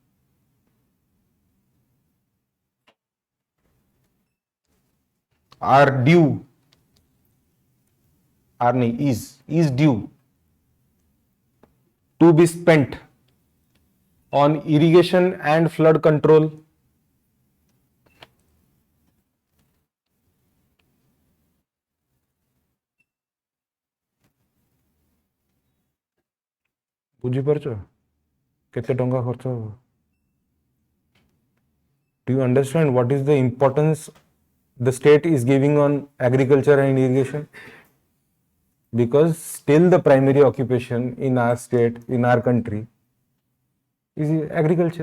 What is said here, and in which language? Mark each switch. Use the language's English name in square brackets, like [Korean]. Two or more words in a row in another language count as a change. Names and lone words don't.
[English] are due, [Hindi] अरे नहीं, [English] is due to be spent on irrigation and flood control, [Odia] ବୁଝିପାରୁଛ କେତେ ଟଙ୍କା ଖର୍ଚ୍ଚ ହେବ? [English] Do you understand what is the importance the state is giving on agriculture and irrigation? Because still the primary occupation in our state, in our country, is agriculture.